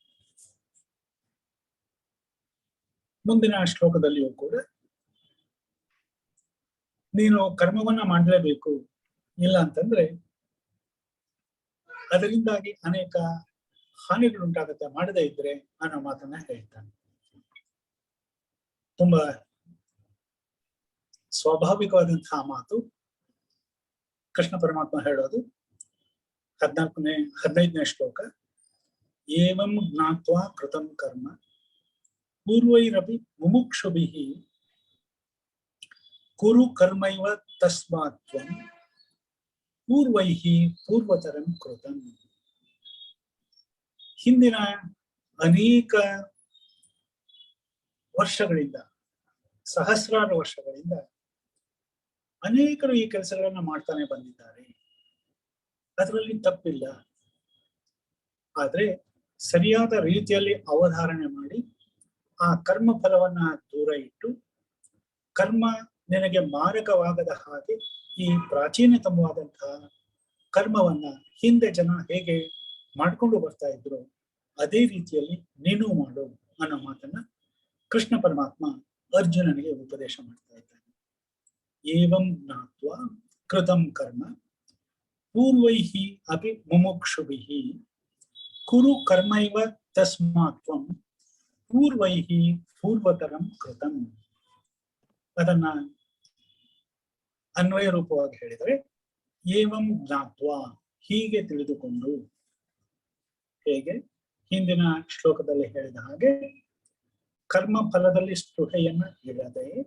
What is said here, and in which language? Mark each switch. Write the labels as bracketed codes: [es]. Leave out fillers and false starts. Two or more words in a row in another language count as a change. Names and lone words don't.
[kn] ಮುಂದಿನ ಶ್ಲೋಕದಲ್ಲಿಯೂ ಕೂಡ ನೀನು ಕರ್ಮವನ್ನ ಮಾಡಲೇಬೇಕು, ಇಲ್ಲ ಅಂತಂದ್ರೆ ಅದರಿಂದಾಗಿ ಅನೇಕ ಹಾನಿಗಳುಂಟಾಗುತ್ತೆ ಮಾಡದೇ ಇದ್ರೆ ಅನ್ನೋ ಮಾತನ್ನ ಹೇಳ್ತಾನೆ. ತುಂಬಾ ಸ್ವಾಭಾವಿಕವಾದಂತಹ ಮಾತು ಕೃಷ್ಣ ಪರಮಾತ್ಮ ಹೇಳೋದು. 15ನೇ ಶ್ಲೋಕ. [sa] ಏವಂ ಜ್ಞಾತ್ವಾ ಕೃತಂ ಕರ್ಮ ಪೂರ್ವೈರಪಿ ಮುಮುಕ್ಷುಭಿಃ ಕುರು ಕರ್ಮೈವ ತಸ್ಮಾತ್ ತ್ವಂ ಪೂರ್ವೈಃ ಪೂರ್ವತರಂ ಕೃತಂ. [kn] ಹಿಂದಿನ ಅನೇಕ ವರ್ಷಗಳಿಂದ, ಸಹಸ್ರಾರು ವರ್ಷಗಳಿಂದ ಅನೇಕರು ಈ ಕೆಲಸಗಳನ್ನ ಮಾಡ್ತಾನೆ ಬಂದಿದ್ದಾರೆ. ಅದರಲ್ಲಿ ತಪ್ಪಿಲ್ಲ. ಆದ್ರೆ ಸರಿಯಾದ ರೀತಿಯಲ್ಲಿ ಅವಧಾರಣೆ ಮಾಡಿ ಆ ಕರ್ಮ ಫಲವನ್ನ ದೂರ ಇಟ್ಟು, ಕರ್ಮ ನಿನಗೆ ಮಾರಕವಾಗದ ಹಾಗೆ ಈ ಪ್ರಾಚೀನತಮವಾದಂತಹ ಕರ್ಮವನ್ನ ಹಿಂದೆ ಜನ ಹೇಗೆ ಮಾಡ್ಕೊಂಡು ಬರ್ತಾ ಇದ್ರು ಅದೇ ರೀತಿಯಲ್ಲಿ ನೀನು ಮಾಡು ಅನ್ನೋ ಮಾತನ್ನ ಕೃಷ್ಣ ಪರಮಾತ್ಮ ಅರ್ಜುನನಿಗೆ ಉಪದೇಶ ಮಾಡ್ತಾ ಇದ್ದಾನೆ. [sa] ಏವಂ ಜ್ಞಾತ್ವಾ ಕೃತಂ ಕರ್ಮ ಪೂರ್ವೈಃ ಅಪಿ ಮುಮುಕ್ಷುಭಿಃ ಕುರು ಕರ್ಮೈವ ತಸ್ಮಾತ್ ತ್ವಂ ಪೂರ್ವೈಃ ಪೂರ್ವತರಂ ಕೃತಂ. [kn] ಅದನ್ನ ಅನ್ವಯ ರೂಪವಾಗಿ ಹೇಳಿದರೆ, [sa] ಏವಂ ಜ್ಞಾತ್ವಾ, [kn] ಹೀಗೆ ತಿಳಿದುಕೊಂಡು, ಹೇಗೆ ಹಿಂದಿನ ಶ್ಲೋಕದಲ್ಲಿ ಹೇಳಿದ ಹಾಗೆ ಕರ್ಮ ಫಲದಲ್ಲಿ ಸ್ಪೃಹೆಯನ್ನ ಇಡದೆ,